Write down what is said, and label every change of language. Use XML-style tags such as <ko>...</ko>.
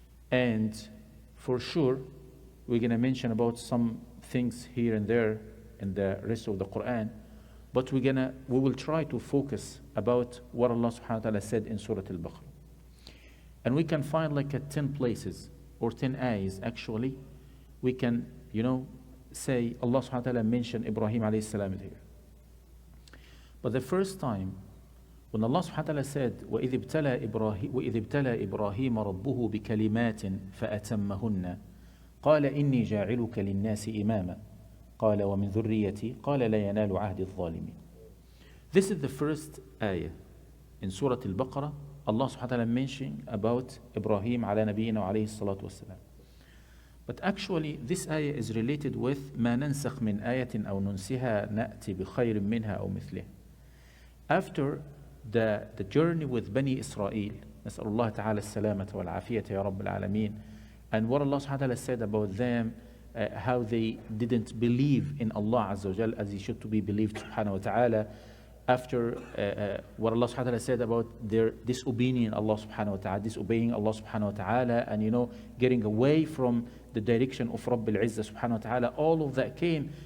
<en>And for sure we're going to mention about some things here and there in the rest of the Quran, but we will try to focus about what Allah subhanahu wa ta'ala said in Surah al-Baqarah. And we can find like 10 places or 10 ayahs actually. We can, say Allah subhanahu wa ta'ala mentioned Ibrahim alayhi salam here. But the first time when Allah subhanahu wa ta'ala said</en> <ar>وَإِذِ ابْتَلَى إِبْرَاهِيمَ رَبُّهُ بِكَلِمَاتٍ فَأَتَمَّهُنَّ قَالَ إِنِّي جَاعِلُكَ لِلنَّاسِ إِمَامًا قَالَ وَمِنْ ذُرِّيَّتِي قَالَ لَا يَنَالُ عَهْدِ الظَّالِمِينَ.</ar> <en>This is the first ayah in Surah al-Baqarah. Allah subhanahu wa ta'ala mentioned about Ibrahim ala nabiyyina wa alayhi salatu wassalam. But actually, this ayah is related with</en> <ar>ما ننسخ من آية أو ننسها نأتي بخير منها أو مثلها.</ar> <en>After the journey with Bani Israel,</en> <ar>نسأل الله تعالى السلامة والعافية يا رب العالمين,</ar> <en>and what Allah subhanahu wa ta'ala said about them, how they didn't believe in Allah Azza wa Jal as he should to be believed subhanahu wa ta'ala. After what Allah subhanahu wa ta'ala said about their disobeying Allah subhanahu wa ta'ala, disobeying Allah subhanahu wa ta'ala, and getting away from the direction of Rabb al-Izzah subhanahu wa ta'ala, all of that came.</en>